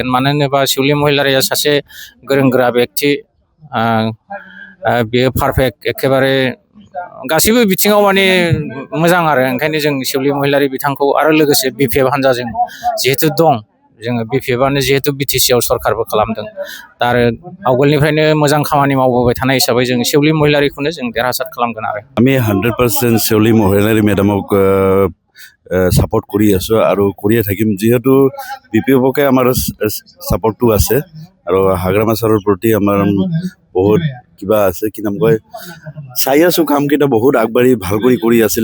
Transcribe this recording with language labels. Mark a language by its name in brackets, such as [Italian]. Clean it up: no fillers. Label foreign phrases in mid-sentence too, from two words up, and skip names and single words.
[Bodo] मानो होनोबा शिवली महिलारिया सासे गोरों गोरा बेक्ति, बेयो पारफेक्ट एखेबारे गासैबो बिथिङाव माने मोजां आरो। ओंखायनो जों शिवली महिलारि बिथांखौ आरो लोगोसे बिपिएफ हान्जाजों जिहेथु दं, जोङो बिपिएफआनो जिहेतु बिटिसिआव सरकारबो खालामदों, दा आरो आवगोलनिफ्रायनो मोजां खामानि मावबोबाय थानाय हिसाबै जों शिवली महिलारिखौनो जों देरहासार खालामगोन आरो। [Assamese] আমি 100% শিউলি মহিলাৰী মেডামক সাপোর্ট কৰি আছো আৰু কৰিয়ে থাকিম, যিহেতু বিপিএফকে আমাৰ সাপোর্টটো আছে আৰু হাগ্ৰামা ছাৰৰ প্ৰতি আমাৰ বহুত কিবা আছে, কি নাম কয়, চাই আছো কামকেইটা বহুত আগবাঢ়ি ভাল কৰি আছিল।